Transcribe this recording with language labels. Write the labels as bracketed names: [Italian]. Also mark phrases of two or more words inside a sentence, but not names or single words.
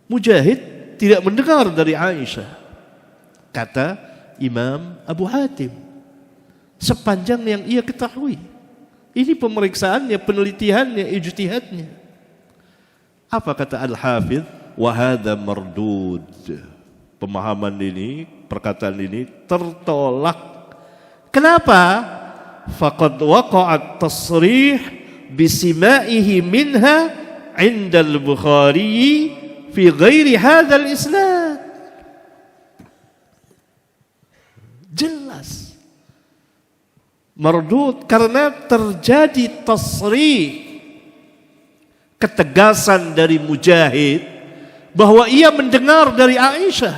[Indonesian] Mujahid tidak mendengar dari Aisyah. Kata Imam Abu Hatim, sepanjang yang ia ketahui. Ini pemeriksaannya, penelitiannya, ijtihadnya. Apa kata Al-Hafidh? [Arabic] وهذا مردود. [Indonesian] Pemahaman ini, perkataan ini tertolak. Kenapa? [Arabic] فقد وقع التصريح بسماعه منها عند البخاري في غير هذا الإسناد. [Indonesian] Jelas mardud karena terjadi tasrih, ketegasan dari Mujahid bahwa ia mendengar dari Aisyah.